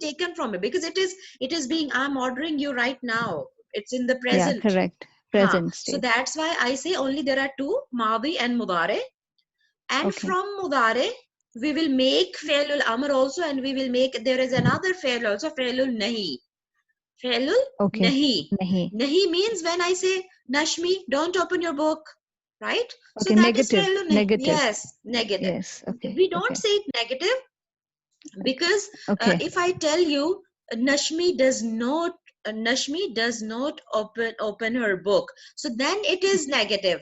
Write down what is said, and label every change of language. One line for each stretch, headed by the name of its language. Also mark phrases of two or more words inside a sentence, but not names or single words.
English: taken from it because it is being, I'm ordering you right now. It's in the Yeah. present. Correct. Huh. Present So state. that's why I say only there are two, madi and mudare. And Okay. from mudare, we will make
Arabic: fi'lul amr
English: also, and we will make, there is another fi'l also,
Arabic: فعل النهي. Fi'lul
English: Okay.
Arabic: nahi. Nahi.
English: Nahi means when I say, Nashmi, don't open your book, right? So Okay. that is Negative.
Arabic: فعل النهي.
English: Negative. Yes, negative. Yes. Okay. We don't Okay. say it negative because Okay. if I tell you, Nashmi does not, Nashmi does not open her book, so then it is negative.